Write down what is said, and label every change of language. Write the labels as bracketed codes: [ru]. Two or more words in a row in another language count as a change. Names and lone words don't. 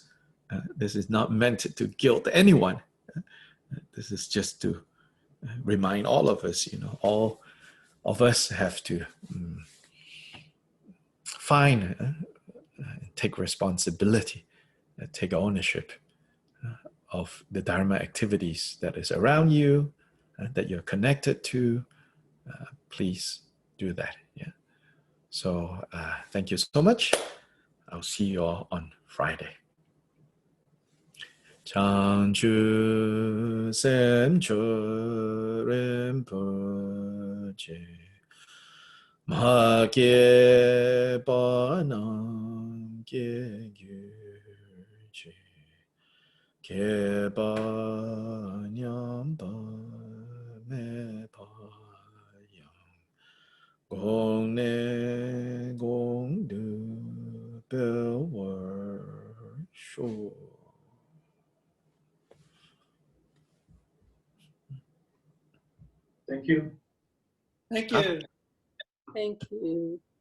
[en] This is not meant to guilt anyone. This is just to remind all of us, all of us have to take responsibility, take ownership of the Dharma activities that is around you, that you're connected to. Please do that. Yeah. So thank you so much. I'll see you all on Friday. Changchu Semcho Rinpoche Mahake Banam Ge Gyuche Ke Ba Nyam Ba Me Pa Yang Gong Ne Gong Du Sure. Thank you. Thank Ah. you. Thank you.